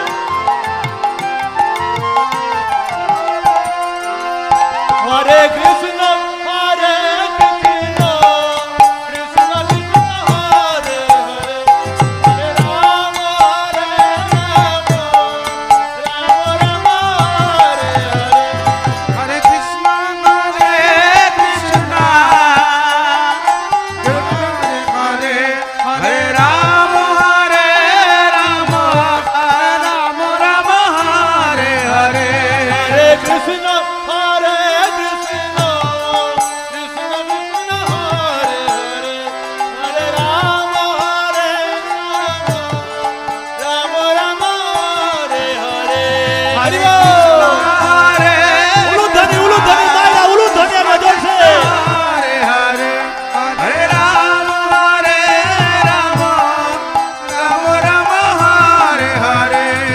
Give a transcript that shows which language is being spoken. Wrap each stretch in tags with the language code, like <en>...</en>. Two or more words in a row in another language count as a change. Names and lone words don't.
<sa>হরে কৃষ্ণ হরে কৃষ্ণ কৃষ্ণ কৃষ্ণ হরে হরে হরে রাম হরে রাম রাম রাম হরে হরে हरे कृष्ण हरे कृष्ण हरे हरे हरे राम हरे राम राम राम हरे हरे हरे कृष्ण, हरे कृष्ण, कृष्ण कृष्ण, हरे हरे, हरे राम, हरे राम, राम राम, हरे हरे. Hare Hare</sa> <bn>উলুধ্বনি উলুধ্বনি মায়েরা উলুধ্বনি আমরা জ্বলছে</bn> <sa>हरे हरे हरे राम हरे राम राम राम हरे हरे</sa>